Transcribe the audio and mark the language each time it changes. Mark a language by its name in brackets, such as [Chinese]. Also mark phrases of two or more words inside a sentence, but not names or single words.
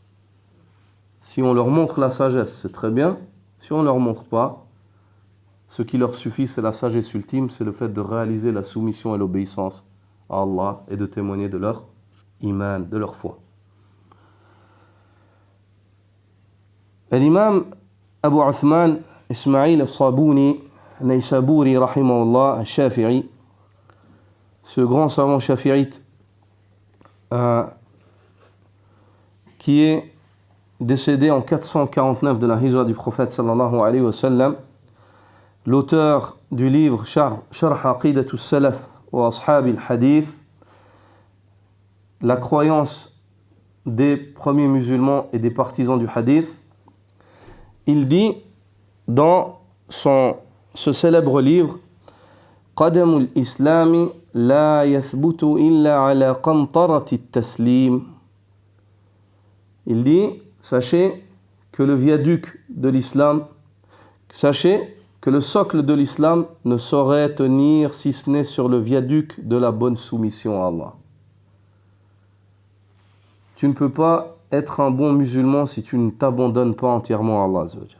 [French] Si on leur montre la sagesse, c'est très bien. Si on ne leur montre pas, ce qui leur suffit, c'est la sagesse ultime, c'est le fait de réaliser la soumission et l'obéissance à Allah et de témoigner de leur iman, de leur foi. L'imam Abu Uthman Ismail al-Sabuni Naysaburi rahimahullah al-Shafi'i, ce grand savant shafi'ite qui est décédé en 449 de la hijra du prophète [Arabic] صلى الله عليه وسلم, [French] l'auteur du livre Sharh Aqidatu Salaf wa Ashabi al-Hadith, la croyance des premiers musulmans et des partisans du hadith, il dit dans ce célèbre livre [Arabic] قدم الإسلام لا يثبت إلا على قنطرة التسليم. [French] Il dit, sachez que le viaduc de l'islam, sachez que le socle de l'islam ne saurait tenir si ce n'est sur le viaduc de la bonne soumission à Allah. Tu ne peux pas être un bon musulman si tu ne t'abandonnes pas entièrement à Allah [Arabic] عز وجل.